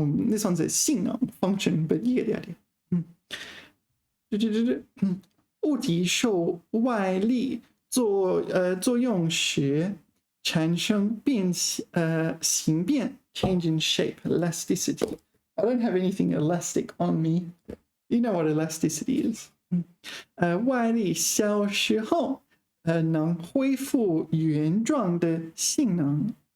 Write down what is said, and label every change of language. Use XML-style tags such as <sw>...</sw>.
<en>This one says 性能 function, but you get the idea.</en> <zh>物体受外力作用时产生形变</zh> <en>change in shape, elasticity. I don't have anything elastic on me. You know what elasticity is.</en> <zh>外力消失后能恢复原状的性能.</zh>